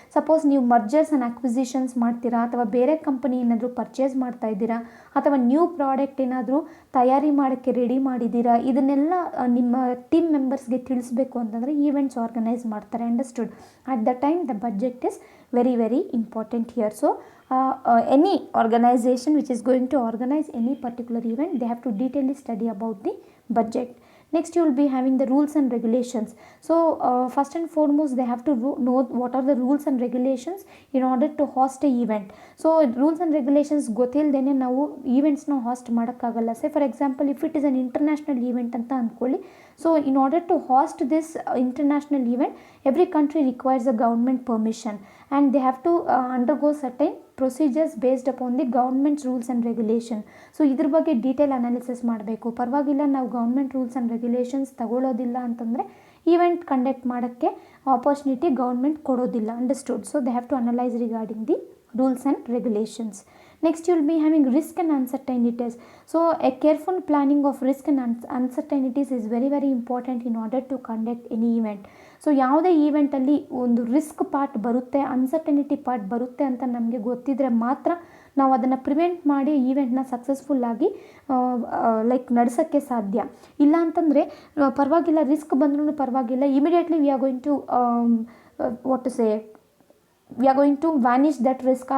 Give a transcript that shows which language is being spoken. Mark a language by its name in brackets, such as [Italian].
[Kannada] Suppose ನೀವು mergers and ಅಕ್ವಿಸಿಷನ್ಸ್ ಮಾಡ್ತೀರಾ, ಅಥವಾ ಬೇರೆ ಕಂಪನಿ ಏನಾದರೂ ಪರ್ಚೇಸ್ ಮಾಡ್ತಾ ಇದ್ದೀರಾ, ಅಥವಾ ನ್ಯೂ ಪ್ರಾಡಕ್ಟ್ ಏನಾದರೂ ತಯಾರಿ ಮಾಡೋಕ್ಕೆ ರೆಡಿ ಮಾಡಿದ್ದೀರಾ, ಇದನ್ನೆಲ್ಲ ನಿಮ್ಮ ಟೀಮ್ ಮೆಂಬರ್ಸ್ಗೆ ತಿಳಿಸ್ಬೇಕು ಅಂತಂದರೆ ಈವೆಂಟ್ಸ್ ಆರ್ಗನೈಸ್ ಮಾಡ್ತಾರೆ. Understood? [English] At the time the budget is very very important here. So any organisation which is going to organise any particular event, they have to detailedly study about the budget. Next you will be having the rules and regulations. So first and foremost they have to know what are the rules and regulations in order to host a event. [Kannada] So rules and regulations ಗೊತ್ತಿಲ್ಲದೇ ನಾವು ಈವೆಂಟ್ಸ್ನ hoist ಮಾಡೋಕ್ಕಾಗಲ್ಲ. [English] say for example if it is an international event [Kannada] ಅಂತ ಅಂದ್ಕೊಳ್ಳಿ. [English] So in order to host this international event every country requires a government permission and they have to undergo certain procedures based upon the government rules and regulation. [Kannada] So ಇದ್ರ ಬಗ್ಗೆ detail analysis ಮಾಡಬೇಕು. ಪರವಾಗಿಲ್ಲ ನಾವು government rules and regulations ತಗೊಳ್ಳೋದಿಲ್ಲ ಅಂತಂದರೆ event conduct ಮಾಡೋಕ್ಕೆ opportunity government ಕೊಡೋದಿಲ್ಲ. Understood. [English] So they have to analyse regarding the rules and regulations. Next you will be having risk and uncertainties. So a careful planning of risk and uncertainties is very very important in order to conduct any event. [Kannada] So ಯಾವುದೇ ಈವೆಂಟಲ್ಲಿ ಒಂದು risk part ಬರುತ್ತೆ, uncertainty part ಬರುತ್ತೆ ಅಂತ ನಮಗೆ ಗೊತ್ತಿದ್ರೆ ಮಾತ್ರ ನಾವು ಅದನ್ನು ಪ್ರಿವೆಂಟ್ ಮಾಡಿ ಈವೆಂಟ್ನ ಸಕ್ಸಸ್ಫುಲ್ಲಾಗಿ ಲೈಕ್ ನಡೆಸೋಕ್ಕೆ ಸಾಧ್ಯ. ಇಲ್ಲ ಅಂತಂದರೆ ಪರವಾಗಿಲ್ಲ, ರಿಸ್ಕ್ ಬಂದ್ರೂ ಪರವಾಗಿಲ್ಲ, [English] Immediately we are going to what to say we are going to vanish that risk.